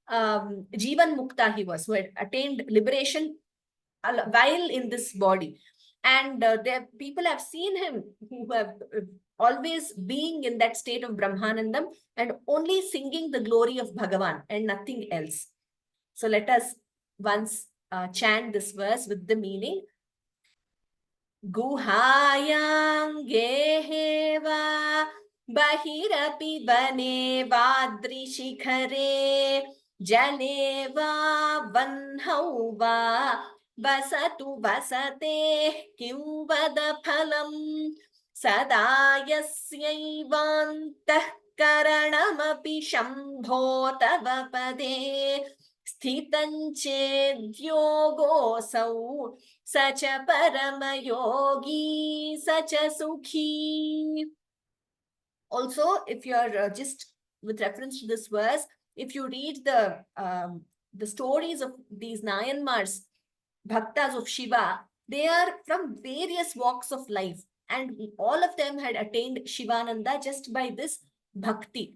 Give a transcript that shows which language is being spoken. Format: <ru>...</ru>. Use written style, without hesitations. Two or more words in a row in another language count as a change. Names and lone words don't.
<sa>जीवन्मुक्त</sa> <en>he was, who had attained liberation while in this body. And people have seen him who have always being in that state of Brahmanandam and only singing the glory of Bhagavan and nothing else. So let us once chant this verse with the meaning.</en> <sa>गुहायां गेहे वा बहिरपि वने वाद्रिशिखरे जले वा वह्नौ वा वसतु वसतेः किं वद फलं सदा यस्यैवान्तः करणमपि शम्भो तव पदे स्थितं चेद्योगोऽसौ</sa> <en>such a paramayogi, such a sukhi. Also, if you are just with reference to this verse, if you read the stories of these Nayanmars, bhaktas of Shiva, they are from various walks of life, and all of them had attained Shivananda just by this bhakti.</en>